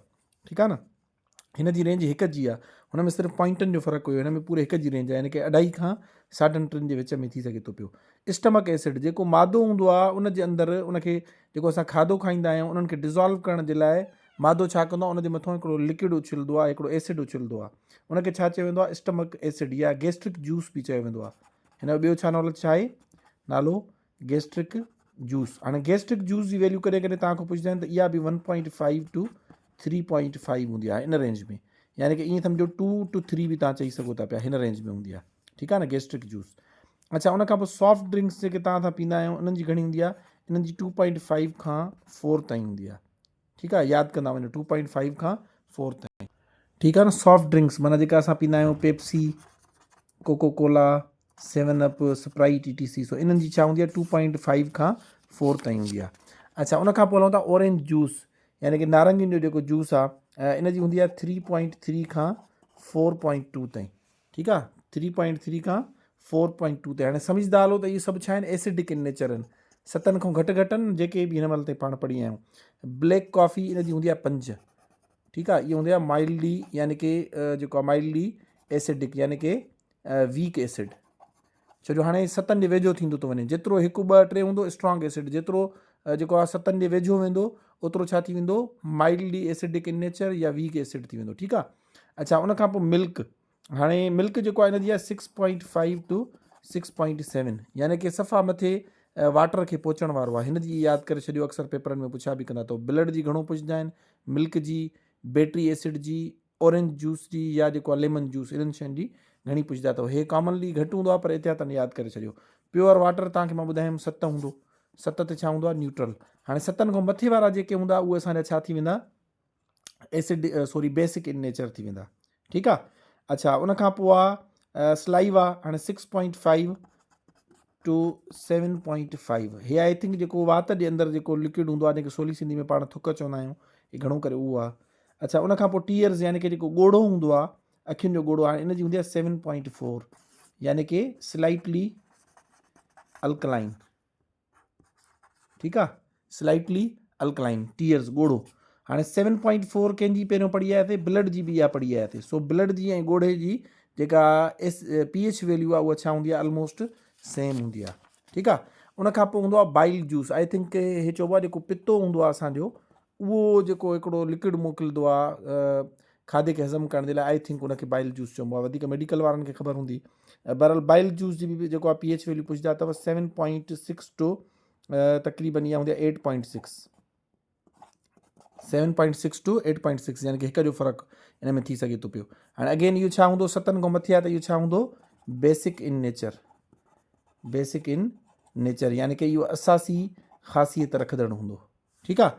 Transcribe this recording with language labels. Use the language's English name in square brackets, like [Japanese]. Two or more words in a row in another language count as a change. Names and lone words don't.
[Sindhi] ठीकु आहे न, हिन जी रेंज हिकु जी आहे, हुन में सिर्फ़ु पॉइंटनि जो फ़र्क़ु हुयो, हिन में पूरे हिकु जी रेंज आहे, यानी कि 2.5 खां 3.5 जे विच में थी सघे थो पियो। [English] stomach acid [Sindhi] जेको मादो हूंदो आहे उन जे अंदरि उनखे जेको असां खाधो खाईंदा आहियूं उन्हनि खे डिज़ोल्व करण जे लाइ मादो छा कंदो आहे, उनजे मथां हिकिड़ो लिक्विड उछलंदो आहे, हिकिड़ो एसिड उछलंदो आहे, उनखे छा चयो वेंदो आहे, [English] stomach acid [Sindhi] या [English] gastric juice [Sindhi] बि चयो वेंदो आहे। हिन जो ॿियो छा नालो छा आहे, नालो [English] gastric juice. [Sindhi] हाणे [English] gastric juice [Sindhi] जी वैल्यू करे करे तव्हां खां पुछंदा आहिनि त इहा बि 1.5 टू 3.5 हूंदी आहे, इन रेंज में, यानी कि ईअं सम्झो 2 टू 3 बि तव्हां चई सघो था पिया, हिन रेंज में हूंदी आहे। ठीकु आहे न, [English] gastric juice. [Sindhi] अच्छा, उन खां पोइ [English] soft drinks [Sindhi] जेके तव्हां सां पींदा आहियो उन्हनि जी घणी हूंदी आहे, इन्हनि जी 2.5 खां 4 ताईं हूंदी आहे। ठीकु आहे, यादि कंदा वञो 2.5 खां 4 ताईं। ठीकु आहे न, [English] soft drinks [Sindhi] माना जेका असां पींदा आहियूं, पेप्सी, कोको कोला, 7 अप, स्प्राइट, ETC, सो इन्हनि जी छा हूंदी आहे, 2.5 खां 4 ताईं हूंदी आहे। अच्छा, उन खां पोइ हलूं था [English] orange juice, [Sindhi] यानी कि नारंगियुनि जो जेको जूस आहे, इन जी हूंदी आहे 3.3 खां 4.2 ताईं। ठीकु आहे, 3.3 खां 4.2 ताईं। हाणे सम्झंदा हलो त इहे सभु छा आहिनि, [English] acidic in nature [Sindhi] आहिनि, 7 खां घटि आहिनि, जेके बि हिन महिल ताईं पाण पढ़ी आहियूं। [English] black coffee [Sindhi] इन जी हूंदी आहे 5। ठीकु आहे, इहा हूंदी आहे माइल्डली, यानी कि जेको आहे [English] mildly acidic, [Sindhi] यानी कि [English] weak acid. [Sindhi] छो जो हाणे 7 जे वेझो थींदो थो वञे, जेतिरो 1, 2, 3 हूंदो [English] strong acid, [Sindhi] जेतिरो जेको आहे 7 जे वेझो वेंदो ओतिरो छा थी वेंदो, [English] mildly acidic in nature [Sindhi] या [English] weak acid [Sindhi] थी वेंदो। ठीकु आहे। अच्छा, उन खां पोइ मिल्क, हाणे मिल्क जेको आहे हिनजी आहे 6.5 टू 6.7, यानी कि सफ़ा मथे वाटर खे पहुचण वारो आहे। हिन जी यादि करे छॾियो, अक्सर पेपरनि में पुछा बि कंदा अथव। ब्लड जी घणो पुछंदा आहिनि, मिल्क जी, [English] battery acid [Sindhi] जी, [English] orange juice [Sindhi] जी, या जेको आहे [English] lemon juice, [Sindhi] इन्हनि शयुनि जी घणी पुछंदा अथव। हे कॉमनली घटि हूंदो आहे, पर एहतियातनि यादि करे छॾियो। [English] pure water [Sindhi] तव्हांखे मां ॿुधायमि 7 हूंदो, 7 ते छा हूंदो आहे, न्यूट्रल। हाणे 7 खां मथे वारा जेके हूंदा उहे असांजा छा थी वेंदा, [English] basic in nature [Sindhi] थी वेंदा। ठीकु आहे। अच्छा, उन खां पोइ आहे स्लाइवा, हाणे 6.5 टू 7.5, हे [English] I think [Sindhi] जेको वात जे अंदरि जेको लिक्विड हूंदो आहे, जेके सोली सिंधी में पाण थुक चवंदा आहियूं, हे घणो करे उहो आहे। अच्छा, उन खां पोइ टीयर्स, यानी कि जेको ॻोढ़ो हूंदो आहे, अखियुनि जो ॻोढ़ो, हाणे इन जी हूंदी आहे 7.4, यानी कि [English] slightly alkaline. [Sindhi] ठीकु आहे, [English] slightly alkaline, [Sindhi] टीयर्स ॻोढ़ो। हाणे 7.4 कंहिंजी पहिरियों पढ़ी आयासीं, ब्लड जी बि इहा पढ़ी आयासीं। सो ब्लड जी ऐं ॻोढ़े जी जेका [English] pH value [Sindhi] आहे उहा छा हूंदी आहे, [English] almost same [Sindhi] हूंदी आहे। ठीकु आहे। उन खां पोइ हूंदो आहे [English] bile juice, I think [Sindhi] हे चइबो आहे जेको पितो हूंदो आहे असांजो, उहो जेको हिकिड़ो लिक्विड मोकिलींदो आहे खाधे खे हज़म करण जे लाइ, [English] I think [Sindhi] उनखे [English] bile juice [Sindhi] चइबो आहे, वधीक मेडिकल वारनि खे ख़बर हूंदी। बहरहाल [English] bile juice [Sindhi] जी बि जेको आहे [English] pH value [Sindhi] पुछंदा अथव 7.6 टू तक़रीबन इहा हूंदी आहे 8.6, 7.6 टू 8.6, यानी कि हिक जो फ़र्क़ु इन में थी सघे थो पियो। हाणे अगेन इहो छा हूंदो, 7 खां मथे आहे त इहो छा हूंदो, [English] basic in nature, basic in nature, [Sindhi] यानी कि इहो असासी ख़ासियत रखंदड़ हूंदो। ठीकु आहे।